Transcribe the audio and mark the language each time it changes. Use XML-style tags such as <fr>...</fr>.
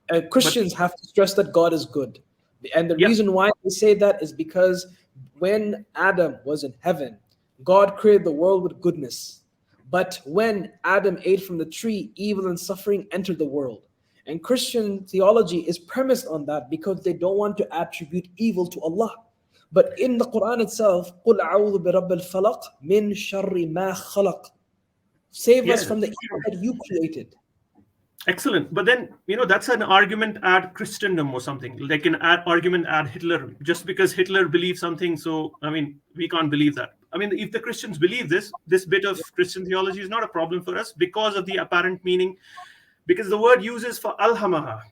<en>Christians have to stress that God is good, and the reason why they say that is because when Adam was in heaven, God created the world with goodness. But when Adam ate from the tree, evil and suffering entered the world. And Christian theology is premised on that because they don't want to attribute evil to Allah. But in the Quran itself,</en> <ar>قُلْ أَعُوذُ بِرَبِّ الْفَلَقِ مِنْ شَرِّ مَا خَلَقَ.</ar> <en>Save us from the evil that you created. Excellent. But then, that's an argument at Christendom or something, like an argument at Hitler, just because Hitler believed something. So, I mean, we can't believe that. I mean, if the Christians believe this bit of Christian theology is not a problem for us because of the apparent meaning, because the word uses for alhamaha.</en>